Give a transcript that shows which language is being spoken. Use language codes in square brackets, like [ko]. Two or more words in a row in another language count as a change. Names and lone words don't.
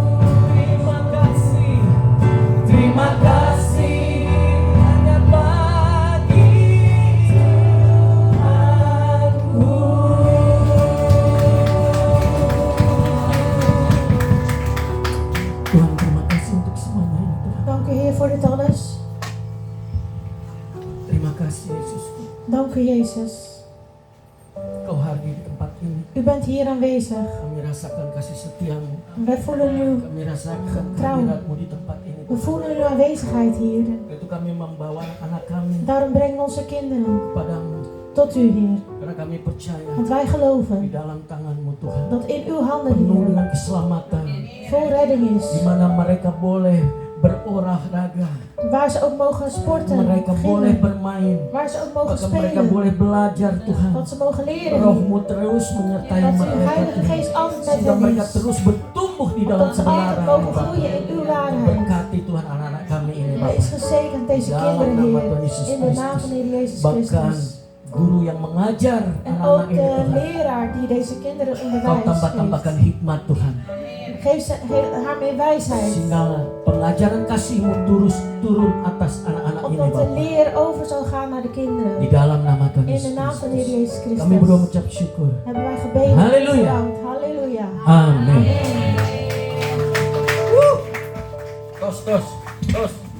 [id] Terima kasih hanya bagi Tuhanku. Tuhan, terima kasih untuk semuanya ini Tuhan. [nl] Dank u, Heer, voor dit alles. [id] Terima kasih Yesus. [nl] Dank u, Jezus. [id] Kau hadir di tempat ini. [nl] U bent hier aanwezig. [id] Kami rasakan kasih setiamu. [nl] Wij voelen [id] Kami rasakan [nl] Trouw. [id] kehadiratmu di tempat ini. [nl] we voelen uw aanwezigheid hier. [id] Itu kami membawa anak kami [nl] Daarom brengen we onze kinderen [id] kepadamu. [nl] tot u, Heer. [id] Karena kami percaya [nl] Want wij [id] di [nl] geloven [id] dalam tanganmu Tuhan. [nl] dat in uw handen, [id] Penuh [nl] Heer, [id] dengan keselamatan. [nl] vol redding is. [id] Di mana mereka boleh berolahraga. [nl] Waar ze ook mogen sporten, [id] Mereka boleh [nl] gimmen. [id] bermain. [nl] Waar ze ook mogen [id] Bahkan mereka [nl] spelen. [id] boleh belajar Tuhan. [nl] Dat ze mogen leren. [id] Rohmu terus menyertai [nl] Dat uw [id] mereka [nl] Heilige [id] Tuhan. [nl] Geest altijd met [id] Sehingga [nl] hen [id] mereka [nl] is. [id] terus bertumbuh di dalam [nl] Dat ze altijd [id] kebenaran [nl] mogen [id] Bapak. [nl] groeien in uw waarheid. [id] Berkati Tuhan anak-anak kami ini [nl] Wees [id] Bapak. [nl] gezegend deze [id] Dalam [nl] kinderen, [id] nama [nl] Heer. [id] Tuhan Yesus [nl] In de naam [id] Kristus. [nl] van de Heer Jezus [id] Bahkan [nl] Christus. [id] guru yang mengajar [nl] En [id] anak-anak [nl] ook [id] ini [nl] de [id] Tuhan. [nl] leraar die deze kinderen [id] Kau [nl] onderwijst. [id] tambah-tambahkan [nl] Geeft. [id] hikmat Tuhan. [nl] Geef haar meer wijsheid. [id] Sehingga pengajaran kasih-Mu terus turun atas anak-anak ini [nl] Opdat de [id] Bapak. [nl] leer over zal gaan naar de [id] Di [nl] kinderen. [id] dalam nama Tuhan [nl] In [id] Yesus [nl] de naam van de Heer [id] Kristus. [nl] Jezus [id] Kami berdoa [nl] Christus. [id] mengucap syukur. [nl] Hebben wij gebeden. [id] Halleluja. [nl] Bedankt. Halleluja. [id] Amin. [nl] Amen. [id] Tos.